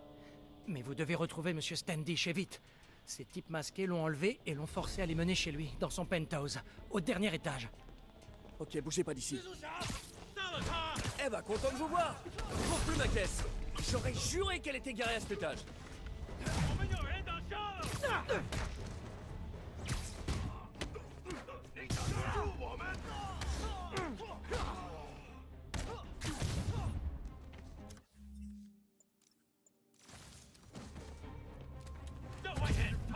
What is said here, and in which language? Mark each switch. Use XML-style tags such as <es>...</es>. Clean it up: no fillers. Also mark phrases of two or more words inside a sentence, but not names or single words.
<fr>Mais vous devez retrouver Monsieur Standish et vite. Ces types masqués l'ont enlevé et l'ont forcé à les mener chez lui, dans son penthouse, au dernier étage. Ok, bougez pas d'ici. Eh bah, content de vous voir! Je trouve plus ma caisse! J'aurais juré qu'elle était garée à cet étage.</fr> <zh>我们有人挡枪！你挡得住我们？这会很痛！</zh>